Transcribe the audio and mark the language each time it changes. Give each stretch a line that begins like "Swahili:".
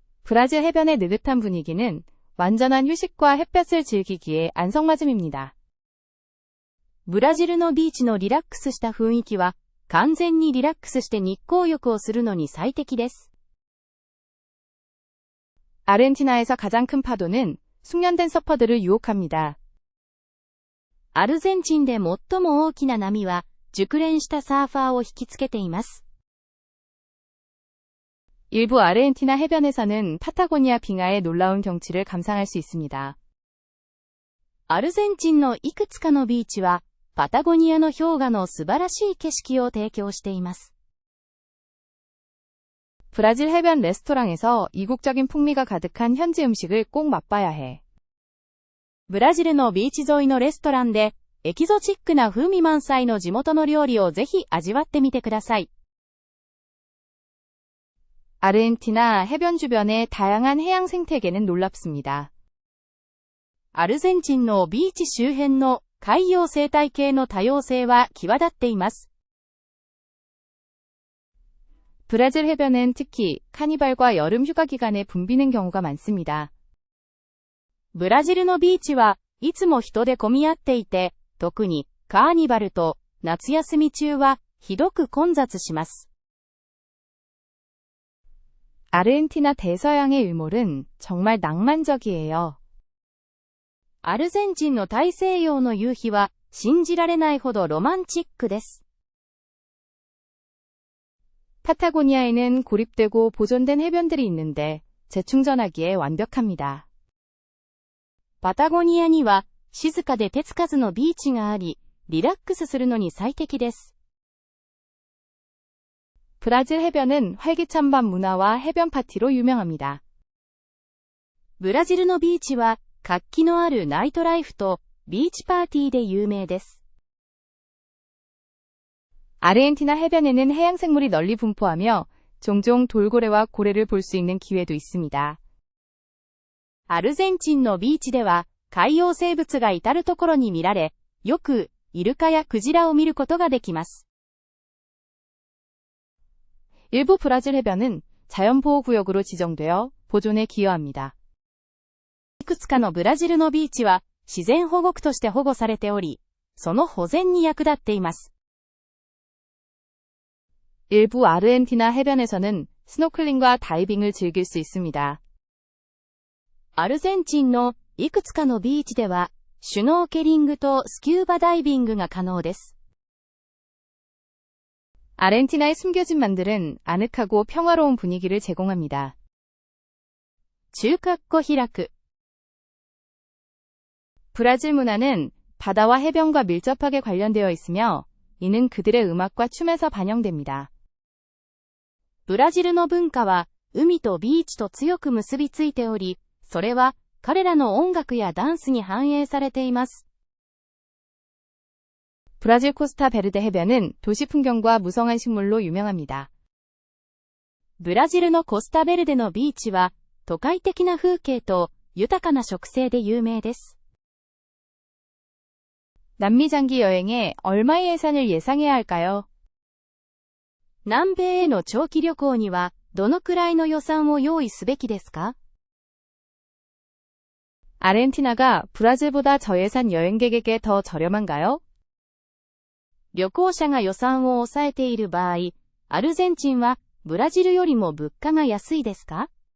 Korean: 브라질 해변의 느긋한 분위기는 완전한 휴식과 햇볕을 즐기기에 안성맞음입니다.
Japanese: ブラジルのビーチのリラックスした雰囲気は、完全にリラックスして日光浴をするのに最適です。
Korean: 아르헨티나에서 가장 큰 파도는 숙련된 서퍼들을 유혹합니다.
Japanese: アルゼンチンで最も大きな波は、熟練したサーファーを引きつけています。
Korean: 일부 아르헨티나 해변에서는 파타고니아 빙하의 놀라운 경치를 감상할 수 있습니다.
Japanese: アルゼンチンのいくつかのビーチは、パタゴニアの氷河の素晴らしい景色を提供しています。
Korean: 브라질 해변 레스토랑에서 이국적인 풍미가 가득한 현지 음식을 꼭 맛봐야 해.
Japanese: ブラジルのビーチ沿いのレストランで、エキゾチックな風味満載の地元の料理をぜひ味わってみてください。
Korean: 아르헨티나 해변 주변의 다양한 해양 생태계는 놀랍습니다.
Japanese: アルゼンチンのビーチ周辺の海洋生態系の多様性は際立っています。
Korean: 브라질 해변은 특히 카니발과 여름 휴가 기간에 붐비는 경우가 많습니다.
Japanese: ブラジルのビーチはいつも人で混み合っていて、特にカーニバルと夏休み中はひどく混雑します。
Korean: 아르헨티나 대서양의 일몰은 정말 낭만적이에요.
Japanese: アルゼンチンの大西洋の夕日は信じられないほどロマンチックです。
Korean: 파타고니아에는 고립되고 보존된 해변들이 있는데 재충전하기에 완벽합니다.
Japanese: パタゴニアには静かで手つかずのビーチがあり、リラックスするのに最適です。
Korean: 브라질 해변은 활기찬 밤 문화와 해변 파티로 유명합니다.
Japanese: ブラジルのビーチは活気のあるナイトライフとビーチパーティーで有名です。
Korean: 아르헨티나 해변에는 해양생물이 널리 분포하며 종종 돌고래와 고래를 볼 수 있는 기회도 있습니다.
Japanese: アルゼンチンのビーチでは海洋生物が至るところに見られ、よくイルカやクジラを見ることができます。
Korean: 일부 브라질 해변은 자연보호구역으로 지정되어 보존에 기여합니다.
Japanese: いくつかのブラジルのビーチは自然保護区として保護されており、その保全に役立っています。
Korean: 일부 아르헨티나 해변에서는 스노클링과 다이빙을 즐길 수 있습니다.
Japanese: アルゼンチンのいくつかのビーチでは、シュノーケリングとスキューバダイビングが可能です。
Korean: 아르헨티나의 숨겨진 만들은 아늑하고 평화로운 분위기를 제공합니다. 中括弧開く。 브라질 문화는 바다와 해변과 밀접하게 관련되어 있으며 이는 그들의 음악과 춤에서 반영됩니다.
Japanese: ブラジルの文化は海とビーチと強く結びついており、それは彼らの音楽やダンスに反映されています。
Korean: 브라질 코스타 베르데 해변은 도시 풍경과 무성한 식물로 유명합니다.
Japanese: ブラジルのコスタベルデのビーチは都会的な風景と豊かな植生で有名です。
Korean: 남미 장기 여행에 얼마의 예산을 예상해야 할까요?
Japanese: 南米への長期旅行にはどのくらいの予算を用意すべきですか？
Korean: 아르헨티나가 브라질보다 저예산 여행객에게 더 저렴한가요?
Japanese: 旅行者が予算を抑えている場合、アルゼンチンはブラジルよりも物価が安いですか？